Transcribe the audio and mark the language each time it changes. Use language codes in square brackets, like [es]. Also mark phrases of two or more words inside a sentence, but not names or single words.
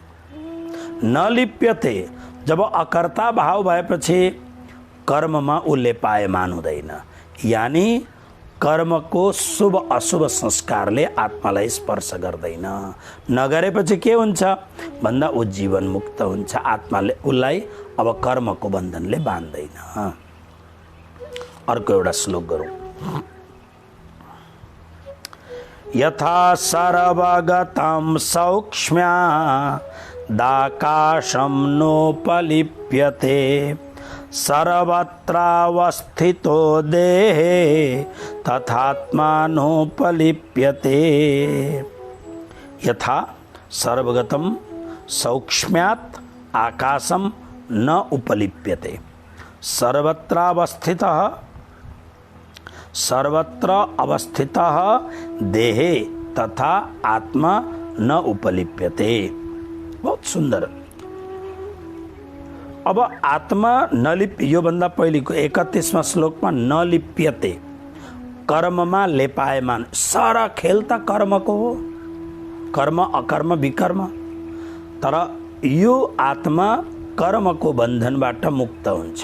[ne] नलिप्यते, जब अकर्ता भाव भएपछि कर्ममा ऊ लेपायमान हुँदैन, यानी कर्मको शुभ अशुभ संस्कारले आत्मालाई स्पर्श गर्दैन। नगरेपछि के हुन्छ भन्दा ऊ जीवन मुक्त हुन्छ, आत्माले उसलाई अब कर्मको बन्धनले बाँध्दैन। अर्को एउटा श्लोक गरौँ। [sa] यथा सर्वगतं सौक्ष्म्यादाकाशं नोपलिप्यते सर्वत्रावस्थितो देहे तथात्मानोपलिप्यते। यथा सर्वगतं सौक्ष्म्यात् आकाशं न उपलिप्यते, सर्वत्रावस्थितः सर्वत्र अवस्थितः देहे तथा आत्मा न उपलिप्यते। [hi] बहुत सुंदर। [ne] अब आत्मा नलिप, यो भन्दा पहिलेको 31वां श्लोकमा नलिप्यते, कर्ममा लेपायमान। सारा खेल त कर्मको हो, कर्म अकर्म विकर्म, तर यो आत्मा कर्मको बन्धनबाट मुक्त हुन्छ।